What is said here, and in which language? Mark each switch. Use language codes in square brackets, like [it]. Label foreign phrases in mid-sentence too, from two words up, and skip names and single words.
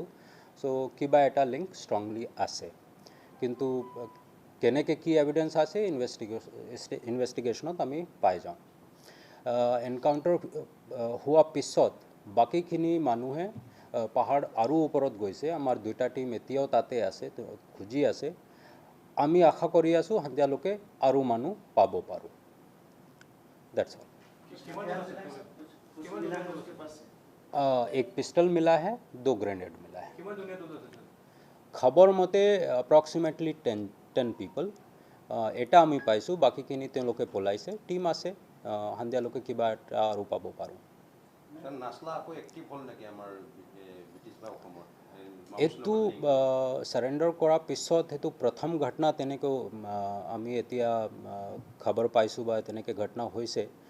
[as] সো কিবা এটা লিংক ষ্ট্ৰংলি আছে কিন্তু কেনেকৈ কি এভিডেন্স আছে ইনভেষ্টিগেশ্যনত আমি পাই যাওঁ। এনকাউণ্টাৰ হোৱাৰ পিছত বাকীখিনি মানুহে পাহাৰ আৰু ওপৰত গৈছে। আমাৰ দুটা টিম এতিয়াও তাতে আছে খুজি আছে। আমি আশা কৰি আছোঁ সন্ধিয়ালৈকে আৰু মানুহ পাব পাৰোঁ। [en] that's all. [hi] एक पिस्टल मिला है, 2 ग्रेनेड मिला है। [as] খবৰ মতে अप्रॉक्सिमेटली 10 people এটা আমি পাইছোঁ বাকিখিনি তেওঁলোকে পলাইছে টিম আছে সন্ধিয়ালৈকে কিবা এটা আৰু পাব পাৰোঁ। এইটো সাৰেণ্ডাৰ কৰাৰ পিছত সেইটো প্ৰথম ঘটনা তেনেকৈ আমি এতিয়া খবৰ পাইছোঁ বা তেনেকৈ ঘটনা হৈছে।